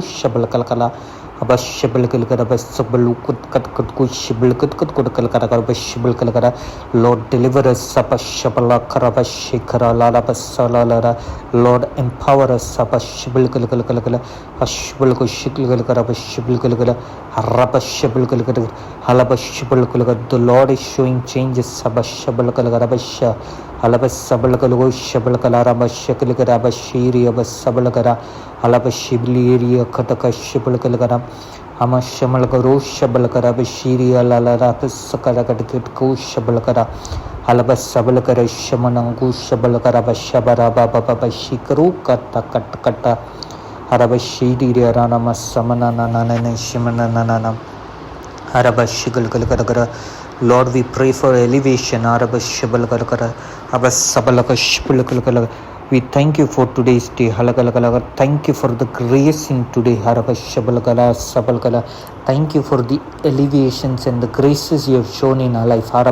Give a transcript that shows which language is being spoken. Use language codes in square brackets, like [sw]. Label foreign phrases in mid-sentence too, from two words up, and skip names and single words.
[en] Shabalakala. Lord, deliver us. Lord, empower us. The Lord is showing changes. Amashamalakaro Shabalakara Bashiria Lalarapasakarakatiko Shabalakara Alabasabalakara Shamanangu Shabalakara Bashabara Baba Shikaru Kata Kata Kata Arabashiri Ranama Samanana Shimanana Arabashikalakara. Lord, we pray for elevation. Arabashabalakara Abasabalaka Shipulakala. We thank you for today's day. Thank you for the grace in today. Thank you for the elevations and the graces you have shown in our life.